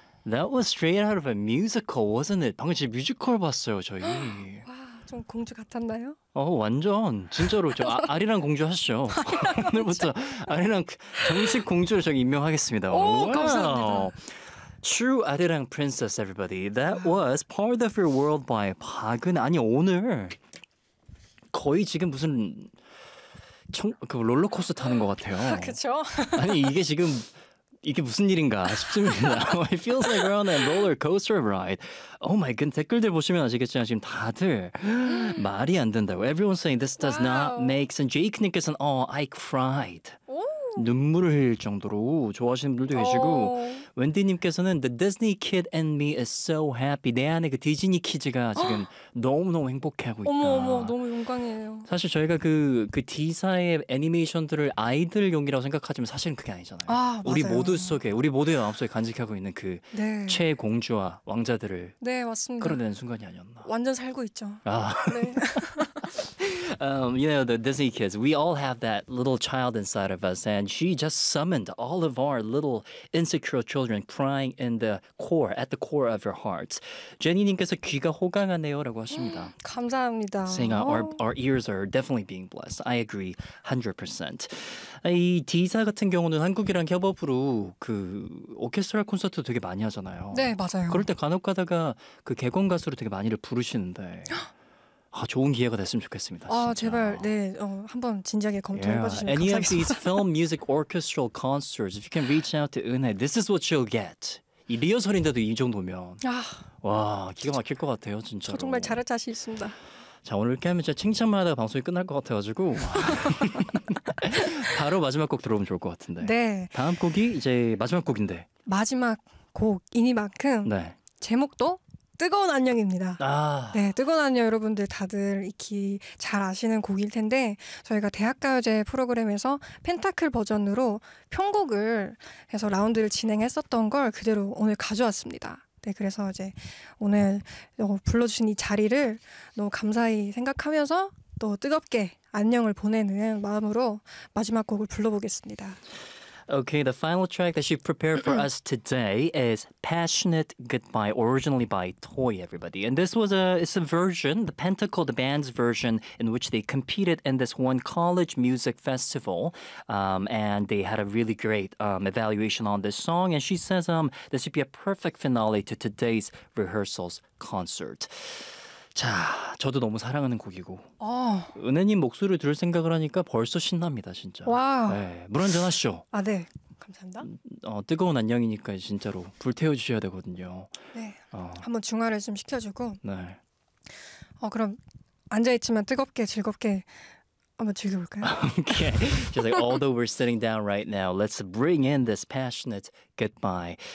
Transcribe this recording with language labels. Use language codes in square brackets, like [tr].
[en] That was straight out of a musical, wasn't it? [ko] 방금 진짜 뮤지컬 봤어요, 저희. 와, 좀 공주 같았나요? 어, 완전. 진짜로. 저 아리랑 공주 하시죠. 오늘부터 아리랑 정식 공주를 저 임명하겠습니다. 오, 와. 감사합니다. [en] True Arirang Princess, everybody. That was Part of Your World by Park. [ko] 아니, 오늘 거의 지금 무슨 그 롤러코스터 타는 것 같아요. 그렇죠? 아니, 이게 지금 이게 무슨 일인가 싶습니다. [en] It feels like we're on a roller coaster ride. Oh my goodness. [ko] 댓글들 보시면 아시겠지만 지금 다들 말이 안 된다고. [en] Everyone's saying this does not make sense. Jake님께서는 oh, I cried. [ko] 눈물을 흘릴 정도로 좋아하시는 분들도 계시고 웬디님께서는 The Disney Kid and Me is so happy. 내 안에 그 디즈니 키즈가 지금 너무너무 행복해하고 있다. 어머어머 너무 영광이에요. 사실 저희가 그 D사의 애니메이션들을 아이들용이라고 생각하지만 사실은 그게 아니잖아요. 아, 우리 모두 속에 우리 모두의 마음속에 간직하고 있는 그 네. 최공주와 왕자들을 네 맞습니다. 끌어내는 순간이 아니었나. 완전 살고 있죠. 아. 네. [en] you know, the Disney kids, we all have that little child inside of us, and she just summoned all of our little insecure children crying in the core, at the core of your hearts. [ko] Jenny님께서 귀가 호강하네요 라고 하십니다. 감사합니다. [en] Saying our ears are definitely being blessed. I agree 100%. [ko] 이 D사 같은 경우는 한국이랑 협업으로 그 오케스트라 콘서트 되게 많이 하잖아요. 네, 맞아요. 그럴 때 간혹 가다가 그 객원 가수로 되게 많이를 부르시는데. 아, 좋은 기회가 됐으면 좋겠습니다. 아, 제발 네, 한번 진지하게 검토해 yeah. 봐주시면 [en] Any [ko] 감사하겠습니다. [en] Any of these film music orchestral concerts, if you can reach out to 은혜, this is what you'll get. [ko] 이 리허설인데도 이 정도면 아, 와, 기가 막힐 것 같아요, 진짜로. 저 정말 잘할 자신 있습니다. 자, 오늘 이렇게 하면 진짜 칭찬만 하다가 방송이 끝날 것 같아가지고 바로 마지막 곡 들어보면 좋을 것 같은데 네. 다음 곡이 이제 마지막 곡인데 마지막 곡이니만큼 네. 제목도 뜨거운 안녕입니다. 아. 네, 뜨거운 안녕 여러분들 다들 익히 잘 아시는 곡일 텐데 저희가 대학가요제 프로그램에서 펜타클 버전으로 편곡을 해서 라운드를 진행했었던 걸 그대로 오늘 가져왔습니다. 네, 그래서 이제 오늘 불러주신 이 자리를 너무 감사히 생각하면서 또 뜨겁게 안녕을 보내는 마음으로 마지막 곡을 불러보겠습니다. [en] Okay, the final track that she prepared for us today is Passionate Goodbye, originally by Toy, everybody. And this was it's a version, the Pentacle, the band's version, in which they competed in this one college music festival. And they had a really great evaluation on this song. And she says this would be a perfect finale to today's rehearsals concert. [ko] 자, 저도 너무 사랑하는 곡이고 은혜님 목소리를 들을 생각을 하니까 벌써 신납니다, 진짜. 와우. 네, 물 한잔 하시죠. 아, 네. 감사합니다. 뜨거운 안녕이니까 진짜로 불태워주셔야 되거든요. 네. 한번 중화를 좀 시켜주고 네. 그럼 앉아있지만 뜨겁게 즐겁게 한번 즐겨볼까요? [en] Okay. She's like, although we're sitting down right now, let's bring in this passionate goodbye.